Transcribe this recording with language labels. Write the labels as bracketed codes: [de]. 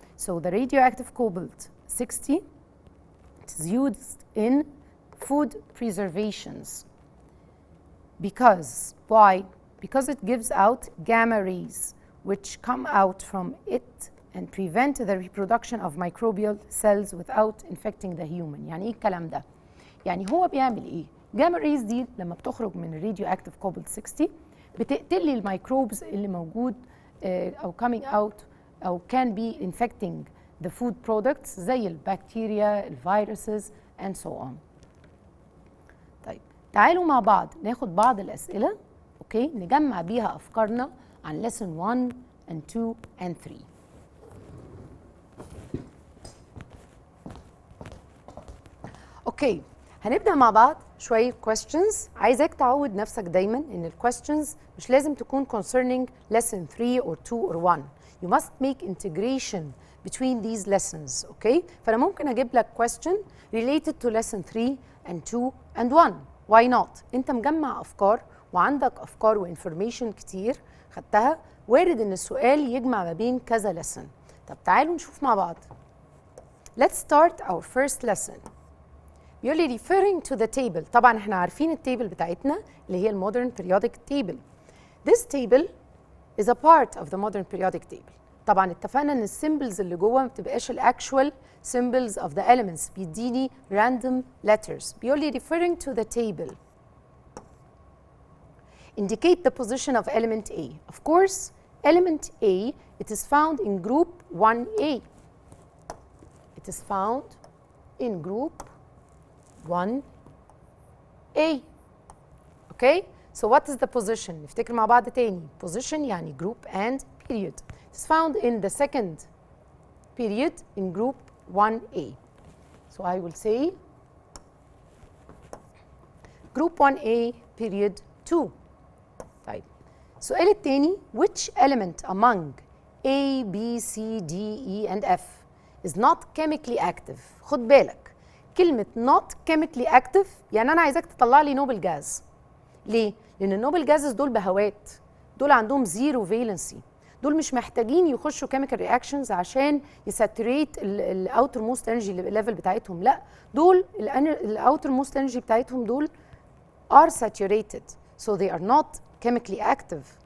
[en] So the radioactive cobalt 60 is used in food preservations. Because, why? Because it gives out gamma rays which come out from it and prevent the reproduction of microbial cells without infecting the human. [ar] يعني ايه الكلام ده؟ يعني هو بيعمل ايه؟ جاما ريز دي لما بتخرج من الراديو اكتيف كوبالت 60 بتقتل لي الميكروبز اللي موجود او [en] coming out [ar] او [en] can be infecting the food products [ar] زي البكتيريا الفيروسز [en] and so on. [ar] طيب تعالوا مع بعض ناخد بعض الأسئلة اوكي نجمع بيها أفكارنا عن [en] lesson 1 and 2 and 3. [ar] اوكي هنبدأ مع بعض شوية questions. عايزاك تعود نفسك دايما ان ال questions مش لازم تكون [en] concerning lesson 3 or 2 or 1. You must make integration between these lessons, okay? [ar] فأنا ممكن أجيب لك [en] question related to lesson 3 and 2 and 1. Why not? [ar] أنت مجمع أفكار وعندك أفكار وinformation كتير خدتها وارد إن السؤال يجمع ما بين كذا lesson. طب تعالوا نشوف مع بعض. [en] Let's start our first lesson. [ar] بيقول لي [en] referring to the table. [ar] طبعا احنا عارفين التيبل بتاعتنا اللي هي [en] modern periodic table. This table is a part of the modern periodic table. [ar] طبعا اتفقنا ان السيمبلز اللي جوه ما بتبقاش الاكشوال [en] symbols of the elements [ar] بيديني random letters. بيقول لي [en] referring to the table indicate the position of element A. Of course element A it is found in group 1A. It is found in group 1A. Okay? So what is the position? [ar] نفتكر مع بعض تاني. [en] Position يعني group and period. It is found in the second period in group 1A. So I will say group 1A period 2. [ar] طيب السؤال التاني, [en] which element among A, B, C, D, E and F is not chemically active? [ar] خد بالك كلمة [en] not chemically active [ar] يعني أنا عايزاك تطلع لي نوبل جاز. ليه؟ لأن النوبل جازز دول بهوات، دول عندهم زيرو فالنسي، دول مش محتاجين يخشوا [en] chemical reactions [ar] عشان يساتوريت الاوتر موست انرجي ليفل بتاعتهم، لا دول الاوتر موست انرجي بتاعتهم دول [en] are saturated so they are not chemically active.